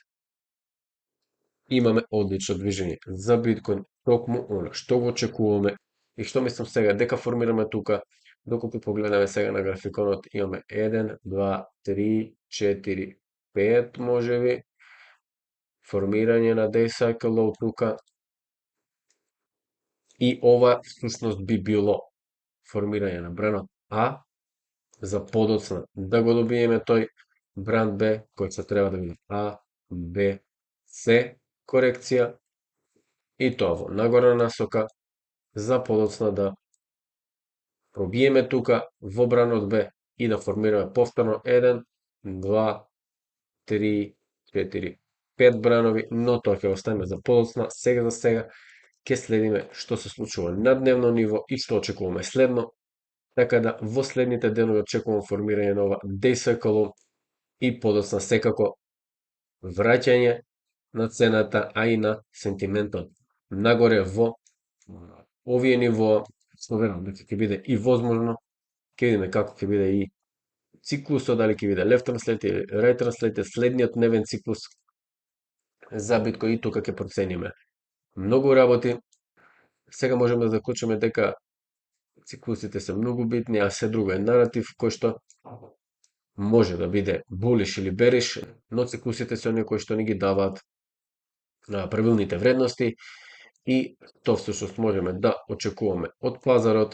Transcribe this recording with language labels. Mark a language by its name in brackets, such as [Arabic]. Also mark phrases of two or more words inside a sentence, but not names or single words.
[Macedonian] Имаме одлично движење за биткоин, токму она што го очекуваме и што мислам сега дека формираме тука. Доколку погледаме сега на графиконот, имаме 1, 2, 3, 4, 5 можеби формирање на [English] day cycle low [Macedonian] тука и ова всушност би било формирање на бранот А за подоцна да го добиеме тој бранд Б кој се треба да биде А, Б, С корекција и тоа во нагорна насока за подоцна да пробиеме тука во бранот Б и да формираме повторно 1, 2, 3, 4, 5 бранови, но тоа ќе остане за подоцна. Сега за сега ќе следиме што се случува на дневно ниво и што очекуваме следно, така да во следните денови очекувам формирање на ова [English] day cycle [Macedonian] и подоцна секако враќање на цената, а и на сентиментот нагоре во овие нивоа, што верувам дека ќе биде и возможно. Ќе видиме како ќе биде и циклусот, дали ќе биде [English] left translate [Macedonian] или [English] right translate, [Macedonian] следниот дневен циклус за биткоин и тука ќе процениме многу работи. Сега можеме да заклучиме дека циклусите се многу битни, а се друго е наратив кој што може да биде bullish или bearish, но циклусите се оние кои што ни ги даваат правилните вредности и тоа всушност можеме да очекуваме од пазарот.